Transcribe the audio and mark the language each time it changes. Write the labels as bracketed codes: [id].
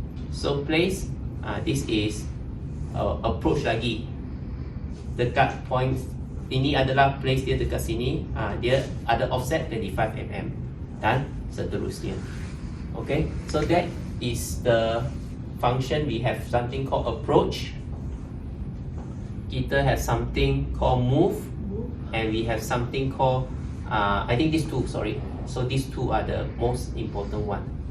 [en] So place, this is approach [ms] lagi. Dekat point ini adalah place dia dekat sini. Dia ada offset 25 mm dan seterusnya. [en] Okay, so that is the function. We have something called approach. [ms] Kita [en] have something called move, and we have something called I think these two. Sorry. So these two are the most important one.